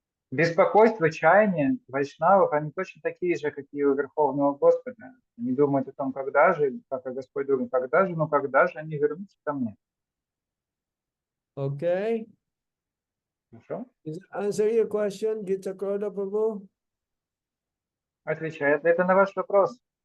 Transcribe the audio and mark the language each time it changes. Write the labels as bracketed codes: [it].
[ru] Беспокойство, чаяние вайшнавов, они точно такие же, как и у Верховного Господа. Они думают о том, когда же, как и Господь думает, когда же они вернутся ко мне. [en] Okay. [ru] Хорошо? [en] Does that answer your question, Gita Kroda Prabhu? [ru] Отвечает ли это на ваш вопрос?